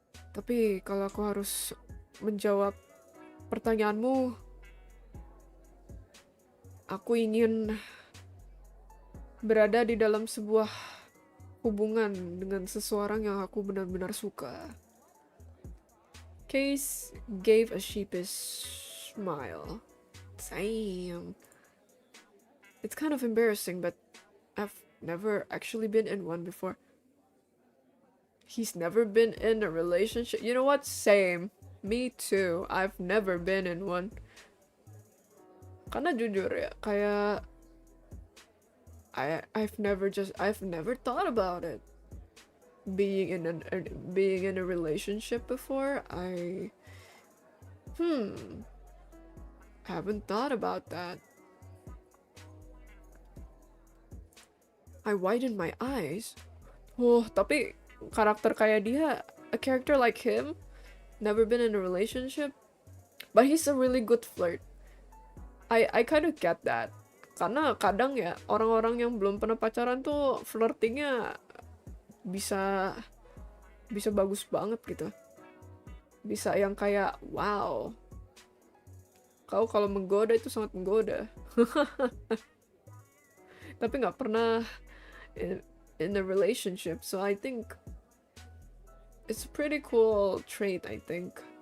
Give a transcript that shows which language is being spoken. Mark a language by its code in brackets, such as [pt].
[id] Tapi kalau aku harus menjawab pertanyaanmu, aku ingin berada di dalam sebuah hubungan dengan seseorang yang aku benar-benar suka. [en] Case gave a sheepish smile. Damn. It's kind of embarrassing, but I've never actually been in one before. He's never been in a relationship. You know what? Same. Me too. I've never been in one. [id] Karena jujur ya, kayak [en] I've never thought about it. Being in a relationship before, I haven't thought about that. I widened my eyes. Oh, [id] tapi karakter kayak dia, [en] a character like him, never been in a relationship, but he's a really good flirt. I kind of get that. [id] Karena kadang ya, orang-orang yang belum pernah pacaran tuh flirtingnya bisa bagus banget gitu. Bisa yang kayak, wow, kau kalau menggoda itu sangat menggoda. Tapi nggak pernah [en] in a relationship, so I think it's a pretty cool trait, I think.